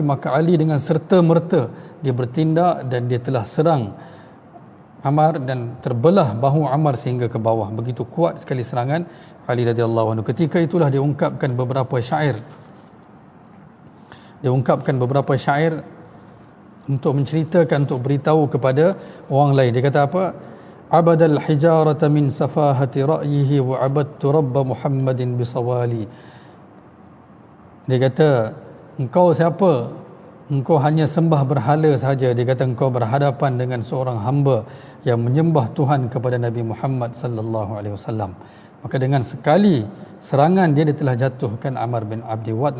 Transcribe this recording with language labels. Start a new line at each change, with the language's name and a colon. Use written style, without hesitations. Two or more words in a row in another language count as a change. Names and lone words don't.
Malay: Maka Ali dengan serta-merta dia bertindak dan dia telah serang Ammar dan terbelah bahu Ammar sehingga ke bawah. Begitu kuat sekali serangan Ali
Arabic: رضي الله عنه.
Malay: Ketika itulah dia ungkapkan beberapa syair. Untuk menceritakan, untuk beritahu kepada orang lain. Dia kata apa?
Arabic: عبد الحجارة من سفاهة رأيه وعبدت رب محمد بصواب.
Malay: Dia kata, engkau siapa? Engkau hanya sembah berhala sahaja. Dia kata engkau berhadapan dengan seorang hamba yang menyembah Tuhan kepada Nabi Muhammad
Arabic: صلى الله عليه وسلم.
Malay: Maka dengan sekali serangan dia telah jatuhkan Ammar bin Abdi Wad.